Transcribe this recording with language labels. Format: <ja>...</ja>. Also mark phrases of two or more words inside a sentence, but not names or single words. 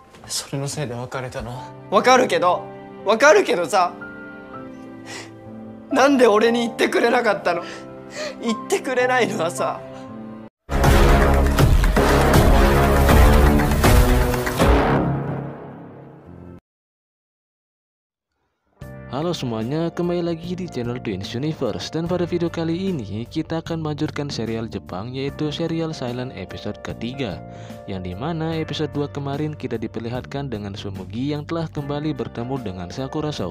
<ja>それのせいで別れたの？わかるけどさ、なんで俺に言ってくれなかったの？言ってくれないのはさ。</ja> <id>Halo semuanya, kembali lagi di channel Twins Universe. Dan pada video kali ini kita akan melanjutkan serial Jepang, yaitu serial Silent episode ketiga, yang dimana episode 2 kemarin kita diperlihatkan dengan Tsumugi yang telah kembali bertemu dengan Sakura Sou.</id>